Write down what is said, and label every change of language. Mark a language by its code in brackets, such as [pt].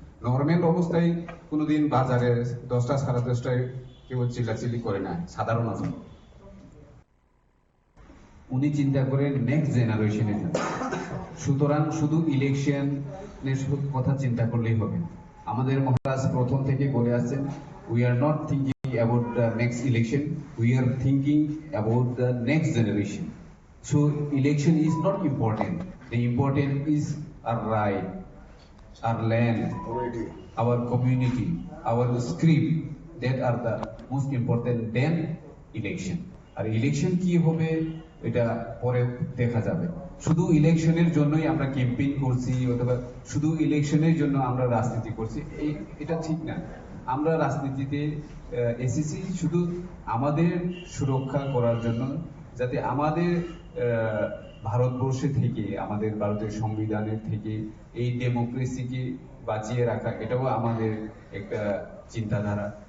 [bn] Normal অবস্থায় কোনোদিন বাজারে 10টা সাড়ে 10টায় কেউ চিল্লাচিল্লি করে না সাধারণত। উনি চিন্তা করেন নেক্সট জেনারেশনের জন্য। সুতরাং শুধু ইলেকশনের কথা চিন্তা করলেই হবে। আমাদের মহারাজ প্রথম থেকে বলে আসছেন, [en] we are not thinking about the next election, we are thinking about the next generation. So election is not important. The important is our right, our land, our community, our script, that are the most important than election. [bn] আর election কি হবে এটা পরে দেখা যাবে। শুধু ইলেকশনের জন্যই আমরা ক্যাম্পেইন করছি অথবা শুধু ইলেকশনের জন্য আমরা রাজনীতি করছি, এটা ঠিক না। আমরা রাজনীতিতে এসেছি শুধু আমাদের সুরক্ষা করার জন্য, যাতে আমাদের ভারতবর্ষে থেকে, আমাদের ভারতের সংবিধানের থেকে এই ডেমোক্রেসিকে বাঁচিয়ে রাখা, এটাও আমাদের একটা চিন্তাধারা।